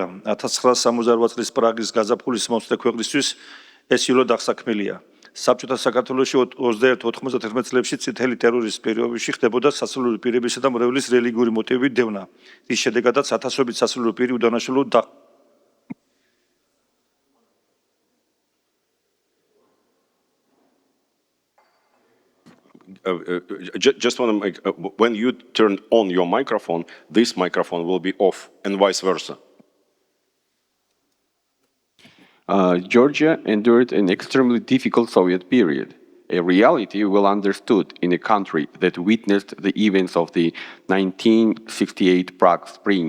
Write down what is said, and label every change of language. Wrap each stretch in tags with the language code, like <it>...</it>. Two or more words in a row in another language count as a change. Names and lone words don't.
<ka>1968 წლის პრაღის გაზაფხულის მომსწრე ქვეყნისთვის ეს ილოდ აღსაქმელია. საბჭოთა საქართველოში 21-91 წლებში წითელი ტერორის პერიოდში ხდებოდა სასულიერო პირებისა და მრევლის რელიგიური მოტივებით დევნა. რის შედეგადაც ათასობით სასულიერო პირი უდანაშაულოდ</ka> <en>Just want to make, when you turn on your microphone, this microphone will be off and vice versa. Georgia endured an extremely difficult Soviet period, a reality well understood in a country that witnessed the events of the 1968 Prague Spring.</en>